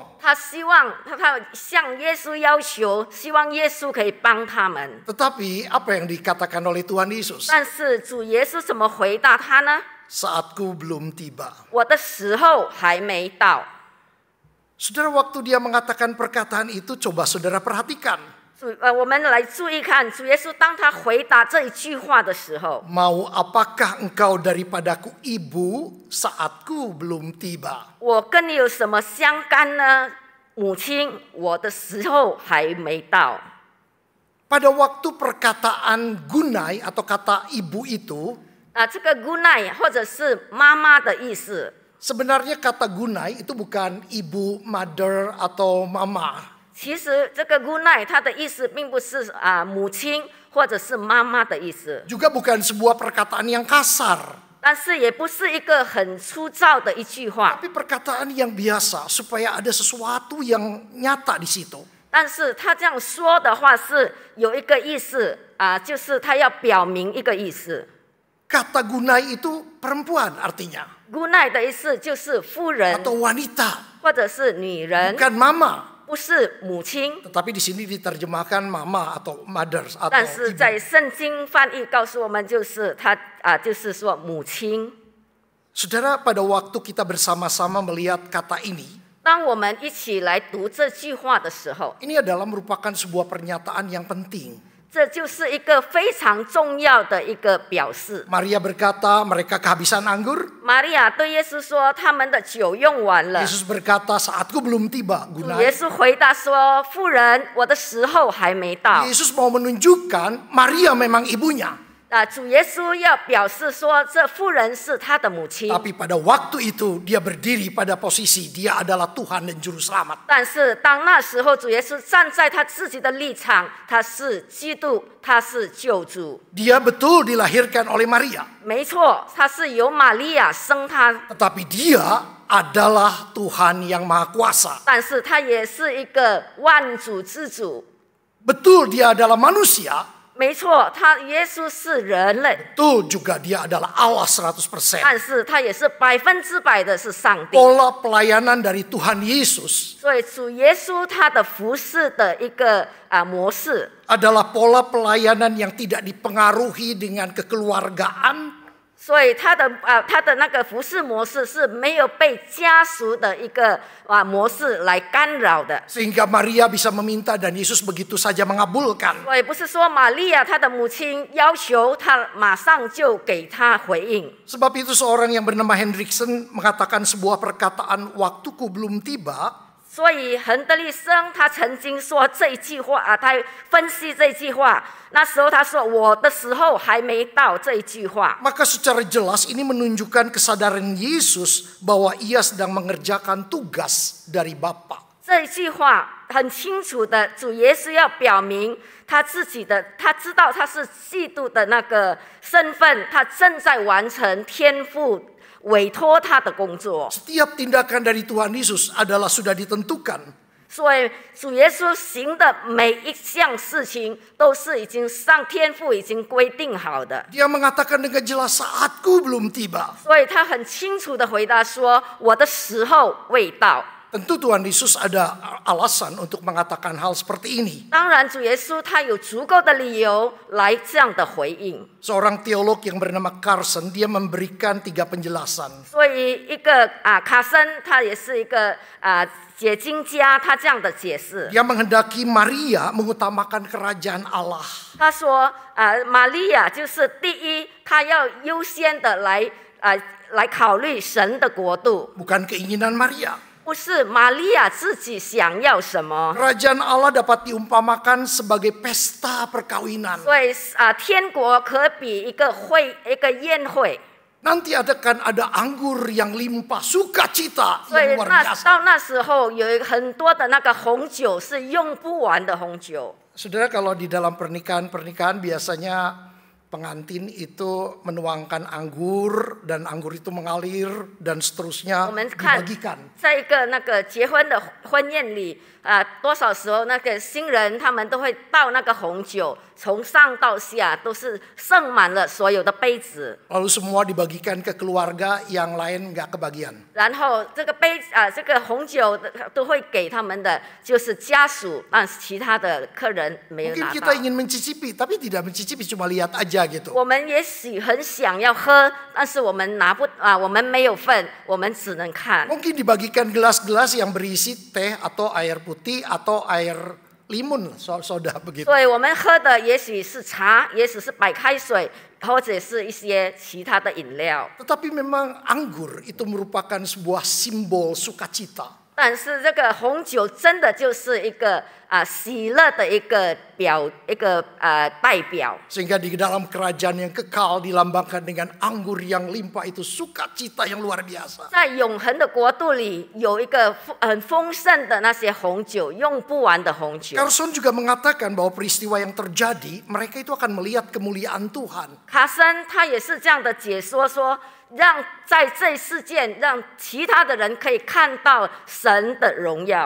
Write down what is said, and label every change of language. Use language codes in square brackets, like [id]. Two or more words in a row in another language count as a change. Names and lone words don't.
[zh] 他向耶稣要求，希望耶稣可以帮他们。 [id] Tetapi apa yang dikatakan oleh Tuhan Yesus? [zh] 但是主耶稣怎么回答他呢？ [id] Saatku belum tiba. [zh] 我的时候还没到。 [id] Saudara, waktu dia mengatakan perkataan itu, coba saudara perhatikan. [zh] 我们来注意看，主耶稣当他回答这一句话的时候， [id] Mau apakah engkau daripadaku ibu, saatku belum tiba. [zh] 我跟你有什么相干呢？母亲，我的时候还没到。 [id] Pada waktu perkataan gunai atau kata ibu itu, [zh] 这个 gunai 或者是妈妈的意思。 [id] sebenarnya kata gunai itu bukan ibu, mother atau mama. [zh] 其实这个 gunai 它的意思并不是母亲或者是妈妈的意思， [id] Juga bukan sebuah perkataan yang kasar. [zh] 但是也不是一个很粗糙的一句话， [id] Tapi perkataan yang biasa supaya ada sesuatu yang nyata di situ. [zh] 但是他这样说的话是有一个意思就是他要表明一个意思。 [id] Kata gunai itu perempuan artinya. [zh] gunai 的意思就是妇人 [id] Atau wanita. [zh] 或者是女人， [id] Bukan mama. [zh] 不是母亲。 [id] Tetapi di sini diterjemahkan mama atau mothers atau [zh] 但是 [id] ibu. [zh] 在圣经翻译告诉我们，就是他就是说母亲。 [id] Saudara, pada waktu kita bersama-sama melihat kata ini, [zh] 当我们一起来读这句话的时候， [id] ini adalah merupakan sebuah pernyataan yang penting. [zh] 这就是一个非常重要的一个表示。 [id] Maria berkata mereka kehabisan anggur. [zh] 玛利亚对耶稣说：“他们的酒用完了。” [id] Yesus berkata saatku belum tiba. [zh] 主耶 Gunai. 稣回答说：“妇人，我的时候还没到。” [id] Yesus mau menunjukkan Maria memang ibunya. [zh] 主耶稣要表示说，这妇人是他的母亲。 [id] Tapi pada waktu itu dia berdiri pada posisi dia adalah Tuhan dan Juru Selamat. [zh] 但是当那时候，主耶稣站在他自己的立场，他是基督，他是救主。 [id] Dia betul dilahirkan oleh Maria. [zh] 没错，他是由玛利亚生他， [id] Tetapi dia adalah Tuhan yang Maha Kuasa. [zh] 但是他也是一个万主之主。 [id] Betul dia adalah manusia. [zh] 没错，耶稣是人类， [id] Betul juga dia adalah Allah 100%. [zh] 但是他也是100%的是上帝。 [id] Pola pelayanan dari Tuhan Yesus [zh] 所以主耶稣他的服事的一个模式， [id] adalah pola pelayanan yang tidak dipengaruhi dengan kekeluargaan, [zh] 所以他的那个服事模式是没有被家属的一个模式来干扰的。 [id] sehingga Maria bisa meminta dan Yesus begitu saja mengabulkan. [zh] 所以不是说玛利亚她的母亲要求他马上就给他回应。 [id] Sebab itu seorang yang bernama Hendriksen mengatakan sebuah perkataan waktuku belum tiba. [zh] 所以亨德利森他曾经说这一句话他分析这一句话，那时候他说我的时候还没到这一句话。 [id] Maka secara jelas ini menunjukkan kesadaran Yesus bahwa ia sedang mengerjakan tugas dari Bapa. [zh] 这一句话很清楚的，主耶稣要表明他自己的，他知道他是基督的那个身份，他正在完成天父委托他的工作。 [id] Setiap tindakan dari Tuhan Yesus adalah sudah ditentukan. [zh] 所以主耶稣行的每一项事情都是已经天父已经规定好的。 [id] Dia mengatakan dengan jelas saatku belum tiba. [zh] 所以他很清楚的回答说：“我的时候未到。” [id] Tentu Tuhan Yesus ada alasan untuk mengatakan hal seperti ini. [zh] 当然，主耶稣他有足够的理由来这样的回应。 [id] Seorang teolog yang bernama Carson, dia memberikan 3 penjelasan. [zh] 所以，一个卡森他也是一个解经家，他这样的解释。 [id] Dia menghendaki Maria mengutamakan kerajaan Allah. [zh] 他说，玛利亚就是第一，她要优先的来考虑神的国度， [id] Bukan keinginan Maria. [zh] 不是玛利亚自己想要什么。 [id] Kerajaan Allah dapat diumpamakan sebagai pesta perkawinan. [zh] 所以天国可比一个宴会。 [id] Nanti akan ada anggur yang limpah, sukacita [zh] 所以 [id] yang luar biasa. [zh] 到那时候有很多的那个红酒是用不完的红酒。 [id] Saudara, kalau di dalam pernikahan biasanya pengantin itu menuangkan anggur dan anggur itu mengalir dan seterusnya [zh] 我们看 [id] dibagikan. [zh] 在一个那个结婚的婚宴里多少时候那个新人他们都会倒那个红酒，从上到下都是盛满了所有的杯子， [id] Lalu semua dibagikan ke keluarga, yang lain nggak kebagian. [zh] 然后这个红酒都会给他们的就是家属，但是其他的客人没有 [id] Mungkin [zh] 拿 [id] kita [zh] 到。 [id] ingin mencicipi, tapi tidak mencicipi, cuma lihat aja gitu. [zh] 我们也许很想要喝，但是我们我们没有份，我们只能看。 [id] Mungkin dibagikan gelas-gelas yang berisi teh atau air putih atau air limun, soda begitu. [zh] 所以我们喝的也许是茶，也许是白开水，或者是一些其他的饮料。 [id] Tetapi memang anggur itu merupakan sebuah simbol sukacita. [zh] 但是这个红酒真的就是一个喜乐的一个代表。 [id] Sehingga di dalam kerajaan yang kekal dilambangkan dengan anggur yang limpah, itu sukacita yang luar biasa. [zh] 在永恒的国度里，有一个很丰盛的那些红酒，用不完的红酒。 [id] Carson juga mengatakan bahwa peristiwa yang terjadi, mereka itu akan melihat kemuliaan Tuhan. [zh] 卡森他也是这样的解说说。 让在这事件，让其他的人可以看到神的荣耀。